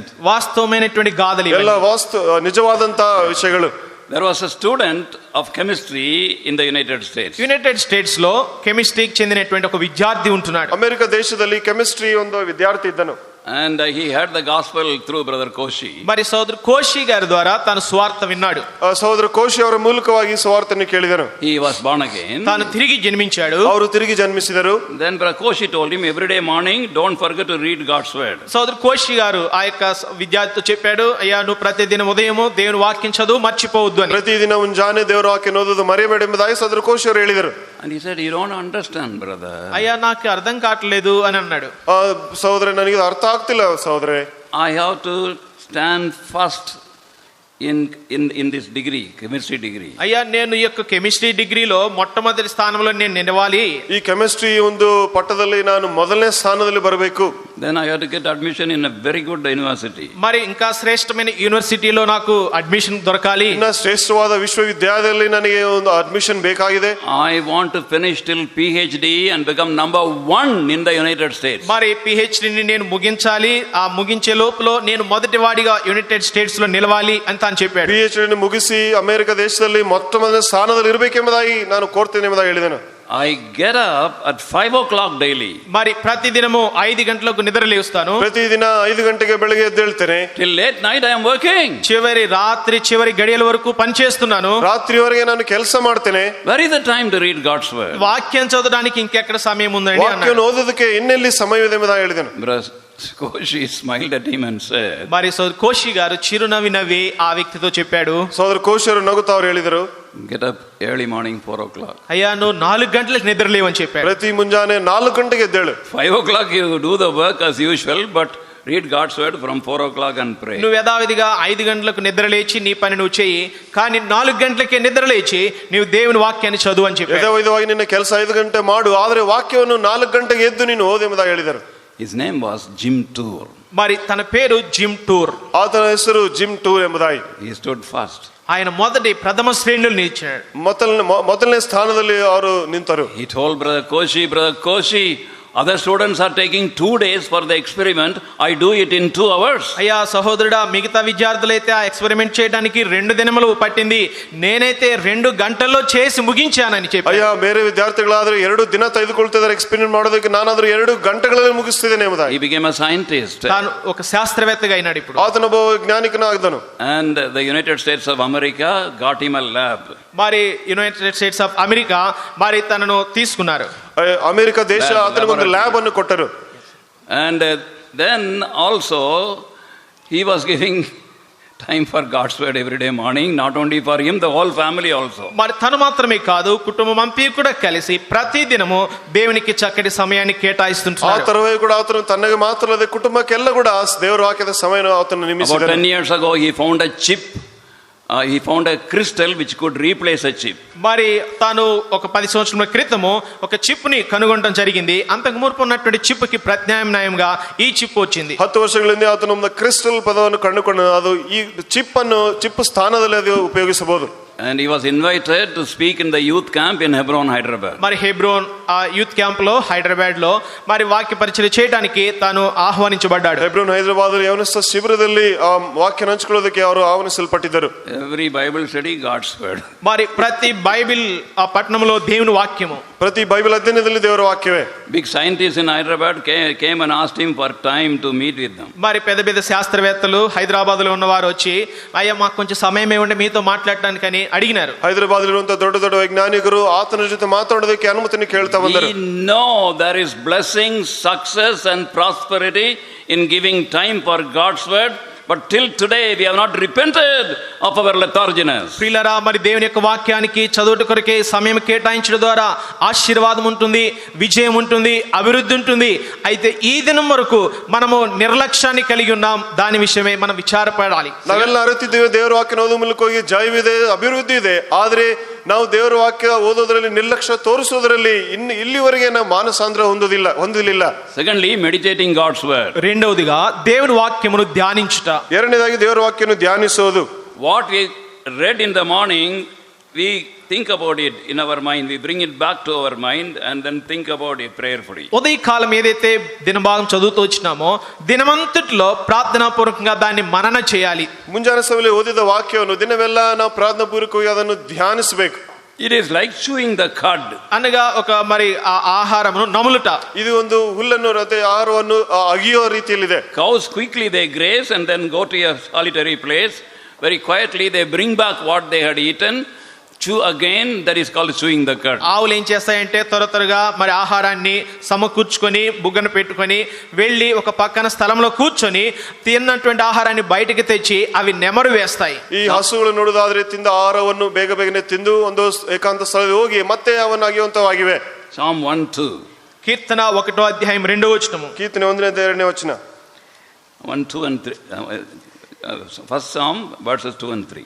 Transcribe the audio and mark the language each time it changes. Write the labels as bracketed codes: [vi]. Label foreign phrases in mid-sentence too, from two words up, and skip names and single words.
[te] వాస్తవమైనటువంటి గాథలు [kn] ಎಲ್ಲ ನಿಜವಾದಂತ ವಿಷಯಗಳು. [en] There was a student of chemistry in the United States. [te] యునైటెడ్ స్టేట్స్ లో కెమిస్ట్రీకి చెందినటువంటి ఒక విద్యార్థి ఉంటున్నాడు. [kn] ಅಮೆರಿಕ ದೇಶದಲ್ಲಿ ಕೆಮಿಸ್ಟ್ರಿ ಒಂದು ವಿದ್ಯಾರ್ಥಿ ಇದ್ದನು. [en] And he heard the gospel through brother Koshi. [te] మరి సోదరు కోషి గారి ద్వారా తన స్వార్థ విన్నాడు. [kn] సోదర కోశి ಅವರ ಮೂಲಕವಾಗಿ ಸುವಾರ್ತೆಯನ್ನು ಕೇಳಿದನು. [en] He was born again. [te] తాను తిరిగి జన్మించాడు. [kn] ಅವರು ತಿರುಗಿ ಜನ್ಮಿಸಿದರು. [en] Then brother Koshi told him, every day morning don't forget to read God's word. [te] సోదరు కోషి గారు ఆ యొక్క విద్యార్థితో చెప్పాడు, అయ్యా నువ్వు ప్రతిదిన ఉదయము దేవుని వాక్యం చదువు, మర్చిపోవద్దు అని. [kn] ಪ್ರತಿದಿನ ಮುಂಜಾನೆ ದೇವರ ವಾಕ್ಯ ಓದೋದು ಮರೆಯಬೇಡಿ ಎಂಬುದಾಗಿ ಸೋದರ ಕೋಶಿ ಅವರು ಹೇಳಿದರು. [en] And he said, you don't understand, brother. [te] అయ్యా నాకు అర్థం కావట్లేదు అని అన్నాడు. [kn] ಸಹೋದರ ನನಗೆ ಅರ್ಥ ಆಗ್ತಿಲ್ಲ ಸಹೋದರೇ. [en] I have to stand first in this degree, chemistry degree. [te] అయ్యా నేను ఈ యొక్క [en] chemistry degreeలో [te] మొట్టమొదటి స్థానంలో నేను నిలవాలి. [kn] ಈ ಕೆಮಿಸ್ಟ್ರಿ ಒಂದು ಪಟ್ಟದಲ್ಲಿ ನಾನು ಮೊದಲನೇ ಸ್ಥಾನದಲ್ಲಿ ಬರಬೇಕು. [en] Then I have to get admission in a very good university. [te] మరి ఇంకా శ్రేష్టమైన యూనివర్సిటీలో నాకు అడ్మిషన్ దొరకాలి. [kn] ಇನ್ನ ಶ್ರೇಷ್ಠವಾದ ವಿಶ್ವವಿದ್ಯಾಲಯದಲ್ಲಿ ನನಗೆ ಒಂದು ಅಡ್ಮಿಷನ್ ಬೇಕಾಗಿದೆ. [en] I want to finish till PhD and become number 1 in the United States. [te] మరి పిహెచ్డిని నేను ముగించాలి. ఆ ముగించే లోపల నేను మొదటి వాడిగా యునైటెడ్ స్టేట్స్ లో నిలవాలి అని తాను చెప్పాడు. [kn] PhD ಮುಗಿಸಿ ಅಮೆರಿಕ ದೇಶದಲ್ಲಿ ಮೊಟ್ಟಮೊದಲ ಸ್ಥಾನದಲ್ಲಿ ಇರಬೇಕೆಂಬುದಾಗಿ ನಾನು ಕೋರ್ತೇನೆ ಎಂಬುದಾಗಿ ಹೇಳಿದನು. [en] I get up at 5 o'clock daily. [te] మరి ప్రతిదినము 5 గంటలకు నిద్ర లేస్తాను. [kn] ಪ್ರತಿದಿನ 5 ಗಂಟೆಗೆ ಬೆಳಗ್ಗೆ ಎದ್ದೇಳ್ತೇನೆ. [en] Till late night I am working. [te] రాత్రి చివరి గడియల వరకు పని చేస్తున్నాను. [kn] రాత్రివರೆಗೆ ನಾನು ಕೆಲಸ ಮಾಡ್ತೇನೆ. [en] Where is the time to read God's word? [te] వాక్యం చదవడానికి ఇంకెక్కడ సమయం ఉందండి అన్నాడు. [kn] ವಾಕ್ಯವನ್ನು ಓದೋದಕ್ಕೆ ಇನ್ನೆಲ್ಲಿ ಸಮಯವಿದೆ ಎಂಬುದಾಗಿ ಹೇಳಿದನು. [en] Koshi smiled at him and said, [te] మరి కోషి గారు చిరునవ్వి నవ్వి ఆ వ్యక్తితో చెప్పాడు. [kn] సోదర కోషి ಅವರು ನಗುತ್ತಾ ಅವರು ಹೇಳಿದರು, [en] get up early morning 4 o'clock. [te] అయ్యా నువ్వు 4 గంటలకు నిద్ర లేవని చెప్పాడు. [kn] ప్రతి ಮುಂಜಾನೆ 4 ಗಂಟೆಗೆ ಎದ್ದೇಳು. [en] 5 o'clock you do the work as usual, but read God's word from 4 o'clock and pray. [te] నువ్వు యథావిధిగా 5 గంటలకు నిద్ర లేచి నీ పని నువ్వు చెయ్యి, కానీ 4 గంటలకే నిద్ర లేచి నీవు దేవుని వాక్యాన్ని చదువు అని చెప్పాడు. [kn] ಯಥಾವಿಧವಾಗಿ ನಿನ್ನ ಕೆಲಸ 5 ಗಂಟೆ ಮಾಡು, ಆದರೆ ವಾಕ್ಯವನ್ನು 4 ಗಂಟೆಗೆ ಎದ್ದು ನೀನು ಓದು ಎಂಬುದಾಗಿ ಹೇಳಿದರು. [en] His name was Jim Tour. [te] మరి తన పేరు జిమ్ టూర్. [kn] ಆತನ ಹೆಸರು ಜಿಮ್ ಟೂರ್ ಎಂಬುದಾಗಿ. [en] He stood first. [te] ఆయన ప్రథమ శ్రేణులు నిలిచాడు. [kn] ಮೊದಲನೇ ಸ್ಥಾನದಲ್ಲಿ ಅವರು ನಿಂತರು. [en] He told brother Koshi, other students are taking 2 days for the experiment. I do it in 2 hours. [te] అయ్యా సహోదరుడా, మిగతా విద్యార్థులైతే ఆ ఎక్స్పెరిమెంట్ చేయడానికి 2 దినములు పట్టింది, నేనైతే 2 గంటల్లో చేసి ముగించానని చెప్పాడు. [kn] ಅಯ್ಯ ಬೇರೆ ವಿದ್ಯಾರ್ಥಿಗಳಾದ್ರೆ 2 ದಿನ ತೆಗೆದುಕೊಳ್ತಿದ್ದಾರೆ ಎಕ್ಸ್ಪೆರಿಮೆಂಟ್ ಮಾಡೋದಕ್ಕೆ, ನಾನಾದ್ರೂ 2 ಗಂಟೆಗಳಲ್ಲಿ ಮುಗಿಸ್ತಿದ್ದೇನೆ ಎಂಬುದಾಗಿ. [en] He became a scientist. [te] తాను ఒక శాస్త్రవేత్తగా అయినాడు ఇప్పుడు. [kn] ಆತನೊಬ್ಬ ಜ್ಞಾನಿಕನಾಗಿದ್ದನು. [en] And the United States of America got him a lab. [te] మరి యునైటెడ్ స్టేట్స్ ఆఫ్ అమెరికా మరి తనను తీసుకున్నారు. [kn] ಅಮೆರಿಕ ದೇಶ ಆತನಿಗೆ ಒಂದು ಲ್ಯಾಬ್ ಅನ್ನು ಕೊಟ್ಟರು. [en] And then also he was giving time for God's word every day morning, not only for him, the whole family also. [te] మరి తను మాత్రమే కాదు, కుటుంబం అంతా కూడా కలిసి ప్రతి దినము దేవునికి చక్కటి సమయాన్ని కేటాయిస్తుంటారు. [kn] ಆ ತರವೇ ಕೂಡ ಆತನು ತನಗೆ ಮಾತ್ರ ಅಲ್ಲದೆ ಕುಟುಂಬಕ್ಕೆಲ್ಲ ಕೂಡ ದೇವರ ವಾಕ್ಯದ ಸಮಯವನ್ನು ಆತನು ನೇಮಿಸಿದನು. [en] About 10 years ago he found a chip. He found a crystal which could replace a chip. [te] మరి తాను ఒక 10 సంవత్సరాల క్రితము ఒక చిప్ ని కనుగొనడం జరిగింది. అంతకు మునుపు ఉన్నటువంటి చిప్ కి ప్రత్యామ్నాయంగా ఈ చిప్ వచ్చింది. [kn] 10 ವರ್ಷಗಳಿಂದ ಆತನು ಒಂದು ಕ್ರಿಸ್ಟಲ್ ಪದವನ್ನು ಕಂಡುಕೊಂಡು ಅದು ಈ ಚಿಪ್ ಸ್ಥಾನದಲ್ಲಿ ಅದು ಉಪಯೋಗಿಸಬಹುದು. [en] And he was invited to speak in the youth camp in Hebron, Hyderabad. [te] మరి హెబ్రోన్ [en] youth camp [te] లో హైదరాబాద్ లో మరి వాక్య పరిచయం చేయడానికి తాను ఆహ్వానించబడ్డాడు. [kn] ಹೆಬ್ರೋನ್ ಹೈದರಾಬಾದ್ ಯೌವನಸ್ಥ ಶಿಬಿರದಲ್ಲಿ ವಾಕ್ಯ ಹಂಚಿಕೊಳ್ಳೋದಕ್ಕೆ ಅವರು ಆಹ್ವಾನಿಸಲ್ಪಟ್ಟಿದ್ದರು. [en] Every Bible study God's word. [te] మరి ప్రతి బైబిల్ ఆ పట్టణంలో దేవుని వాక్యము. [kn] ಪ್ರತಿ ಬೈಬಲ್ ಅಧ್ಯಯನದಲ್ಲಿ ದೇವರ ವಾಕ್ಯವೇ. [en] Big scientists in Hyderabad came and asked him for time to meet with them. [te] మరి పెద్ద పెద్ద శాస్త్రవేత్తలు హైదరాబాద్ లో ఉన్నవారు వచ్చి అయ్యా మాకు కొంచెం సమయం ఏమంటే మీతో మాట్లాడటానికని అడిగినారు. [kn] ಹೈದರಾಬಾದ್ ಇರುವಂತಹ ದೊಡ್ಡ ದೊಡ್ಡ ವೈಜ್ಞಾನಿಕರು ಆತನ ಜೊತೆ ಮಾತಾಡೋದಕ್ಕೆ ಅನುಮತಿಯನ್ನು ಕೇಳ್ತಾ ಬಂದರು. [en] We know there is blessing, success and prosperity in giving time for God's word. But till today we have not repented of our letharginess. [te] ప్రియులారా, మరి దేవుని యొక్క వాక్యానికి చదువుట కొరకే సమయం కేటాయించడం ద్వారా ఆశీర్వాదం ఉంటుంది, విజయం ఉంటుంది, అభివృద్ధి ఉంటుంది. అయితే ఈ దినం వరకు మనము నిర్లక్ష్యాన్ని కలిగి ఉన్నాం. దాని విషయమే మనం విచారపడాలి. [kn] ನಾವೆಲ್ಲ ಅರಿತಿದ್ದೇವೆ, ದೇವರ ವಾಕ್ಯ ಓದುವ ಮೂಲಕ ಹೋಗಿ ಜಯವಿದೆ, ಅಭಿವೃದ್ಧಿ ಇದೆ. ಆದ್ರೆ ನಾವು ದೇವರ ವಾಕ್ಯ ಓದೋದ್ರಲ್ಲಿ ನಿರ್ಲಕ್ಷ್ಯ ತೋರಿಸೋದ್ರಲ್ಲಿ ಇಲ್ಲಿವರೆಗೆ ನಾವು ಮಾನಸಾಂತರ ಹೊಂದಲಿಲ್ಲ. [en] Secondly, meditating God's word. [te] రెండవదిగా దేవుని వాక్యమును ధ్యానించుట. [kn] ಎರಡನೇದಾಗಿ ದೇವರ ವಾಕ್ಯವನ್ನು ಧ್ಯಾನಿಸೋದು. [en] What we read in the morning, we think about it in our mind, we bring it back to our mind and then think about it prayerfully. [te] ఉదయకాలం ఏదైతే దినభాగం చదువుతూ వచ్చినామో దినమంతటిలో ప్రార్థనాపూర్వకంగా దాన్ని మనన చేయాలి. [kn] ಮುಂಜಾನೆ ಸಮಯದಲ್ಲಿ ಓದಿದ ವಾಕ್ಯವನ್ನು ದಿನವೆಲ್ಲ ನಾವು ಪ್ರಾರ್ಥನಾ ಪೂರ್ವಕವಾಗಿ ಅದನ್ನು ಧ್ಯಾನಿಸಬೇಕು. [en] It is like chewing the cud. [te] అనగా ఒక మరి ఆ ఆహారమును నములుట. [kn] ಇದು ಒಂದು ಹುಲ್ಲನ್ನು ಆಹಾರವನ್ನು ಅಗಿಯೋ ರೀತಿಯಲ್ಲಿದೆ. [en] Cows quickly they graze and then go to a solitary place. Very quietly they bring back what they had eaten. Chew again, that is called chewing the cud. [te] ఆవులు ఏం చేస్తాయంటే త్వరగా మరి ఆహారాన్ని సమకూర్చుకొని బుగ్గన పెట్టుకొని వెళ్ళి ఒక పక్కన స్థలంలో కూర్చొని తిన్నటువంటి ఆహారాన్ని బయటికి తెచ్చి అవి నెమరు వేస్తాయి. [kn] ಈ ಹಸುಗಳು ನೋಡುವುದಾದ್ರೆ ತಿಂದ ಆಹಾರವನ್ನು ಬೇಗನೆ ತಿಂದು ಒಂದು ಏಕಾಂತ ಸ್ಥಳಕ್ಕೆ ಹೋಗಿ ಮತ್ತೆ ಅವನ್ನ ಅಗಿಯುವಂತವಾಗಿವೆ. [en] Psalm 1:2. [te] కీర్తన 1వ అధ్యాయం 2వ వచనము. [kn] ಕೀರ್ತನೆ 1ನೇ 2ನೇ ವಚನ. [en] 1, 2 and 3. First Psalm verses 2 and 3.